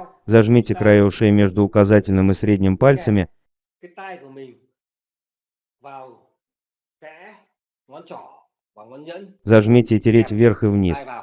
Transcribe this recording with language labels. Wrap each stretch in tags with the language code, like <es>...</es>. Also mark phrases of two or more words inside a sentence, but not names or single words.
<ru>Зажмите края ушей между указательным и средним пальцами.</ru> <vi>Cái tai của mình vào kẽ ngón trỏ và ngón nhẫn.</vi> <ru>Зажмите и тереть вверх и вниз.</ru> <vi>Tai vào.</vi>